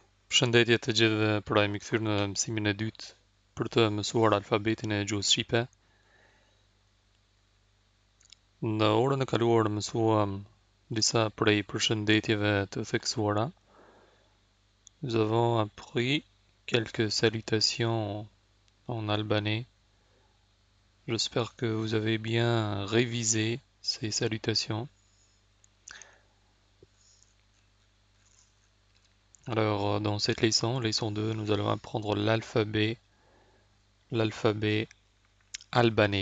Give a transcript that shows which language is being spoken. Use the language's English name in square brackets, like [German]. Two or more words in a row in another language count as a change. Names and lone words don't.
[Albanian] Përshëndetje të gjithëve, pra jemi kthyer në mësimin e dytë për të mësuar alfabetin e gjuhës shqipe. Në orën e kaluar mësuam disa prej përshëndetjeve të theksuara. [French] Nous avons appris quelques salutations en albanais. J'espère que vous avez bien révisé ces salutations. Alors, dans cette leçon 2, nous allons apprendre l'alphabet albanais.